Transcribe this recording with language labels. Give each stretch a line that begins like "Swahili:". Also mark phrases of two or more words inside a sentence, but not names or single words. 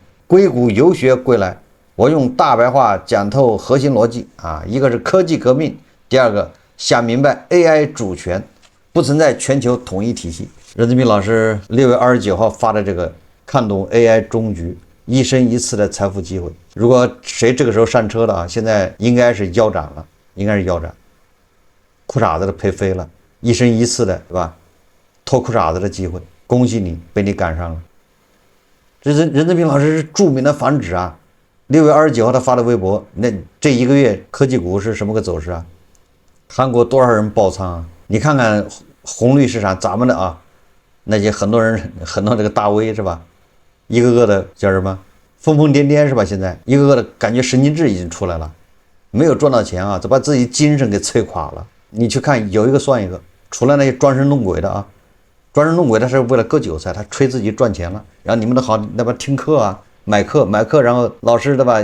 Chinese: 硅谷遊學歸來，我用大白話講透核心邏輯啊，一個是科技革命，第二個想明白 AI 主權不存在全球統一體系。任澤平老師6月29號發的這個看懂 AI 終局一生一次的財富機會。如果誰這個時候上車了啊，現在應該是腰斬了，應該是腰斬，褲衩子都賠飛了，一生一次的，對吧？脫褲衩子的機會，恭喜你，被你趕上了。这是任正非老師是著名的房子啊。6月29號他發的微博，那這一個月科技股是什麼個走勢啊？韓國多少人爆倉啊？你看看紅綠市場，咱們的啊，那些很多人，很多這個大 V 是吧？一個個的叫什麼瘋瘋癲癲是吧？現在一個個的感覺神經質已經出来了，沒有賺到錢啊，就把自己精神給摧垮了。你去看，有一個算一個，除了那些裝神弄鬼的啊，裝神弄鬼他是為了割韭菜，他吹自己賺錢了，然後你們都好那邊聽課啊，買課，然後老師对吧？